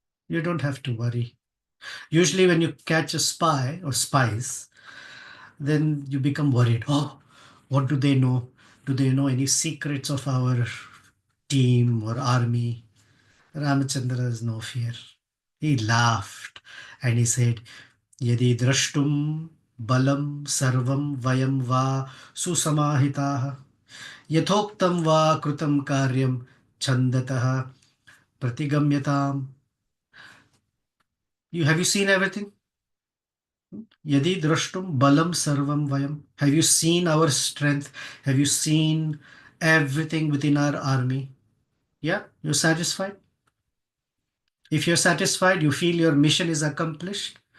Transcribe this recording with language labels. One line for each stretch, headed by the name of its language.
English: You don't have to worry. Usually, when you catch a spy or spies, then you become worried. Oh, what do they know? Do they know any secrets of our team or army? Ramachandra has no fear. He laughed and he said,
Sanskrit: यदि द्रष्टुम बलम सर्वम वयम वा सुसमाहिताः यथोक्तं वा कृतं कार्यं छन्दतः प्रतिगम्यताम्.
English: You have you seen everything?
Sanskrit: Yadi drashtum balam sarvam vayam.
English: Have you seen our strength? Have you seen everything within our army? Yeah, you're satisfied? If you're satisfied, you feel your mission is accomplished.